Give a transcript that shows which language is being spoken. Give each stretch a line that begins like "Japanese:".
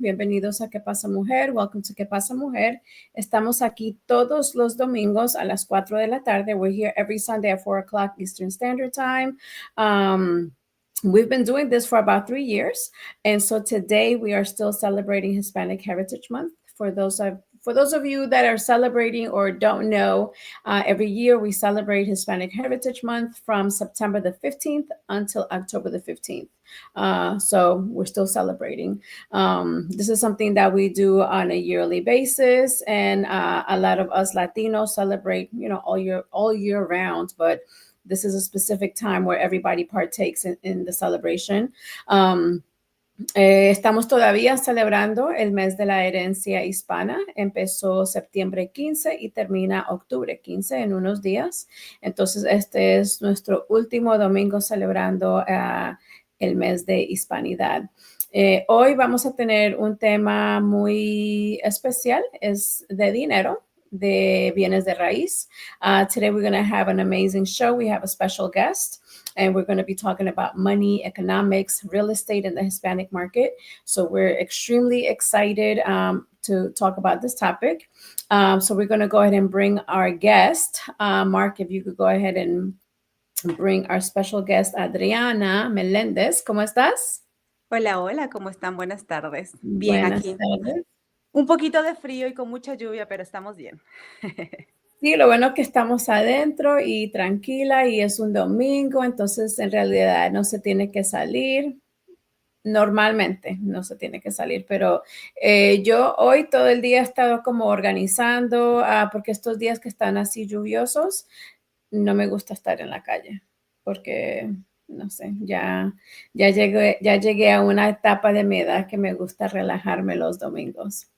Spanish: Bienvenidos a ¿Qué pasa mujer?
English: Welcome to
Spanish: ¿Qué pasa mujer? Estamos aquí todos los domingos a las 4 de la tarde.
English: We're here every Sunday at 4 o'clock Eastern Standard Time. We've been doing this for about 3 years. And so today we are still celebrating Hispanic Heritage Month. For those of you that are celebrating or don't know, every year we celebrate Hispanic Heritage Month from September the 15th until October the 15th. So we're still celebrating. This is something that we do on a yearly basis, and a lot of us Latinos celebrate, all year round. But this is a specific time where everybody partakes in the celebration.
Spanish: Estamos todavía celebrando el mes de la herencia hispana. Empezó septiembre 15 y termina octubre 15 en unos días. Entonces, este es nuestro último domingo celebrando el mes de hispanidad. Hoy vamos a tener un tema muy especial, es de dinero, de bienes de raíz.
English: Today we're going to have an amazing show. We have a special guest, and we're going to be talking about money, economics, real estate in the Hispanic market. So we're extremely excited to talk about this topic. So we're going to go ahead and bring our guest. Mark, if you could go ahead and bring our special guest, Adriana Melendez.
Spanish: ¿Cómo estás? Hola, hola, ¿cómo están? Buenas tardes. Bien, Buenas aquí. tardes. Un poquito de frío y con mucha lluvia, pero estamos bien. Sí, lo bueno es que estamos adentro y tranquila, y es un domingo, entonces en realidad no se tiene que salir. Normalmente no se tiene que salir, pero yo hoy todo el día he estado como organizando, porque estos días que están así lluviosos, no me gusta estar en la calle, porque no sé, ya llegué a una etapa de mi edad que me gusta relajarme los domingos.